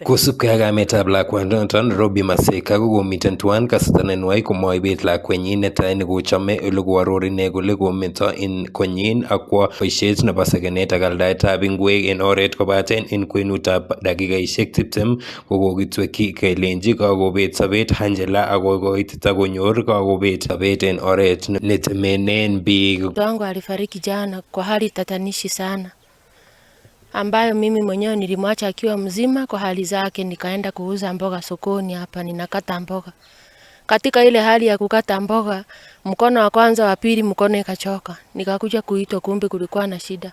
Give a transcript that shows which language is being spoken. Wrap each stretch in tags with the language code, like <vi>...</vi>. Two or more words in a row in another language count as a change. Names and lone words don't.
<kln>Kosipkei ak kametab lakwanoton Robbie Maseka kokomiten tuan kasarta nenwach komoibet lakwenyin netai nekochome ole koaror ine kole kometo en konyin akwo boisiet nebo sekenet ak aldaetab ingwek en oret kobaten en kwenutab dakikaisiek 20 kokokitwekyi kelenji kakobet sobet Angela akokoitita konyor kakobet sobet en oret netemenen biik.</kln> <sw>Mtoto wangu alifariki jana kwa hali tatanishi sana, ambayo mimi mwenyewe nilimwacha akiwa mzima kwa hali zake, nikaenda kuuza mboga sokoni hapa, ninakata mboga. Katika ile hali ya kukata mboga, mkono wa kwanza wa pili mkono ikachoka, nikakuja kuitwa, kumbe kulikuwa na shida.</sw>